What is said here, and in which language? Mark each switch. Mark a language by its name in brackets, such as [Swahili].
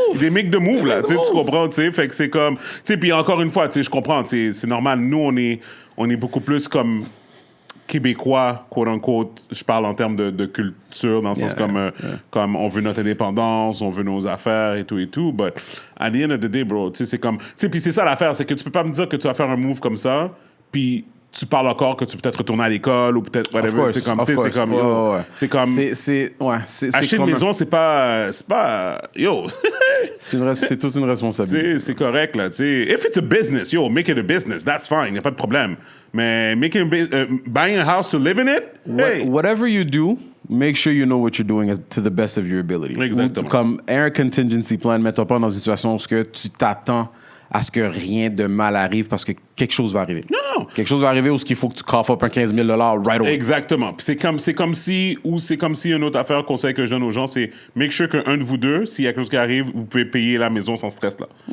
[English] They make the move, [French] là, tu sais, tu comprends, tu sais, fait que c'est comme, tu sais, puis encore une fois, tu sais, je comprends, tu sais, c'est normal, nous, on est beaucoup plus comme québécois, quote unquote, je parle en termes de culture, dans le sens comme on veut notre indépendance, on veut nos affaires et tout, [English] but at the end of the day, bro, [French] tu sais, c'est comme, tu sais, puis c'est ça l'affaire, c'est que tu peux pas me dire que tu vas faire un move comme ça, puis tu parles encore que tu peux peut-être retourner à l'école ou peut-être whatever, c'est comme, tu sais, c'est comme, acheter une maison, c'est pas, yo. c'est toute une responsabilité. C'est correct, là, tu sais. [English] If it's a business, yo, make it a business, that's fine, [French] y a pas de problème. [English] Mais buying a house to live in it, hey. Whatever you do, make sure you know what you're doing to the best of your ability. [French] Exactement. Comme un contingency plan, mets-toi pas dans une situation où tu t'attends à ce que rien de mal arrive parce que quelque chose va arriver. Non. Quelque chose va arriver où il faut que tu coffres up un 15 000 [English] right away. [French] Exactement. Puis c'est comme si une autre affaire, conseil que je donne aux gens, c'est [English] make sure [French] qu'un de vous deux, s'il y a quelque chose qui arrive, vous pouvez payer la maison sans stress, là.